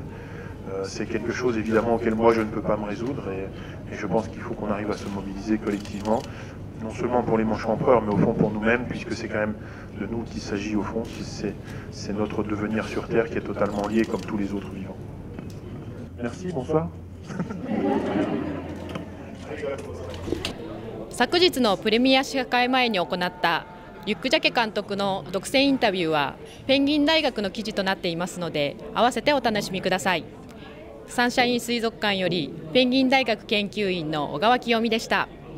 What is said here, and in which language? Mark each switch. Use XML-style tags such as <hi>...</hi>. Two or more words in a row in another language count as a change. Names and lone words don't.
<fr>C'est quelque chose évidemment auquel moi je ne peux pas me résoudre et je pense qu'il faut qu'on arrive à se mobiliser collectivement, non seulement pour les manchots empereurs, mais au fond pour nous-mêmes, puisque c'est quand même de nous qu'il s'agit au fond, c'est notre devenir sur Terre qui est totalement lié comme tous les autres vivants. Merci, bonsoir.</fr> <ja>昨日のプレミア試写会前に行ったリュック・ジャケ監督の独占インタビューはペンギン大学の記事となっていますので、合わせてお楽しみください。サンシャイン水族館よりペンギン大学研究員の小川清美でした。</ja>